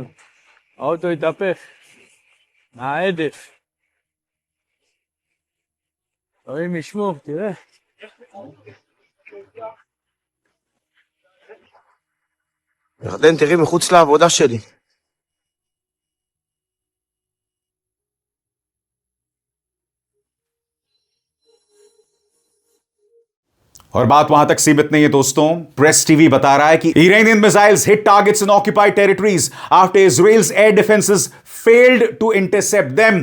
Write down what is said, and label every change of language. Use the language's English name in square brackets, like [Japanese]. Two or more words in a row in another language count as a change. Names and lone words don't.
[Hebrew] האוטו התהפך מההדף. אלוהים ישמור, תראה. ירדן, תראי מחוץ לעבודה שלי. [Hindi] और बात वहां तक सीमित नहीं है दोस्तों। [English] प्रेस टीवी [Hindi] बता रहा है कि [English] Iranian missiles hit targets in occupied territories after Israel's air defenses failed to intercept them.